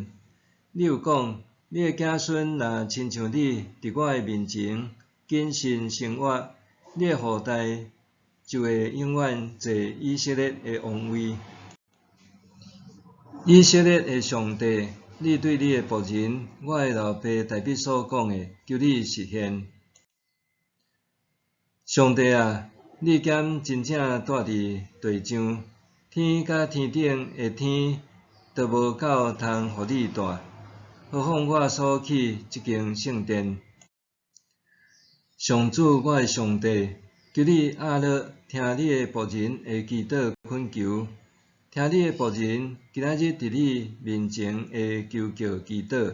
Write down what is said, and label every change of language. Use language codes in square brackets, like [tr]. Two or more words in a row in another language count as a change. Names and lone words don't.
[nan] 你有讲，你的子孙若亲像你，伫我的面前谨慎生活，你的后代就会永远坐以色列的王位。以色列的上帝，你对你的仆人，我的老爸大笔所讲的，求你实现。上帝啊，你减真正住伫地上，天甲天顶的天都无够通互你住，何况我所起即间圣殿。上主，我的上帝，求你阿乐听你的仆人的祈祷恳求，听你的仆人今仔日伫你面前的求救祈祷。